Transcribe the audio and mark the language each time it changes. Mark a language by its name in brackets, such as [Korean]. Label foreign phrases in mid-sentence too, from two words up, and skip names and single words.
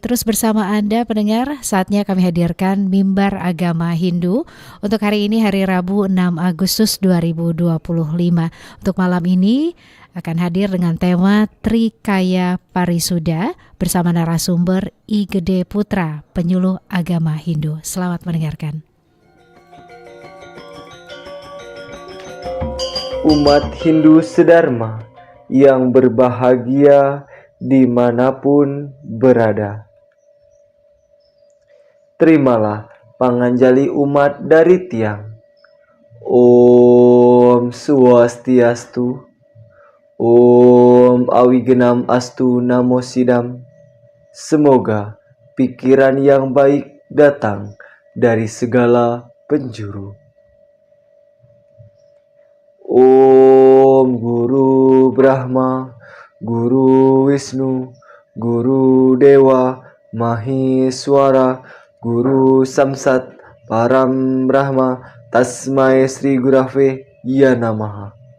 [Indonesian] Terus bersama Anda pendengar, saatnya kami hadirkan Mimbar Agama Hindu untuk hari ini, hari Rabu 6 Agustus 2025. Untuk malam ini akan hadir dengan tema Trikaya Parisuda bersama narasumber I Gede Putra, penyuluh agama Hindu. Selamat mendengarkan. Umat Hindu sedharma yang berbahagia dimanapun berada. Terimalah panganjali umat dari tiang. [Sanskrit] Om Swastiastu. Om Awigenam Astu Namo Sidam. [Indonesian] Semoga pikiran yang baik datang dari segala penjuru. [Sanskrit] Om Guru Brahma, Guru Wisnu, Guru Dewa, Maheswara, Guru Samsat, Param Brahma, Tasmai Sri Gurave Ya Namaha.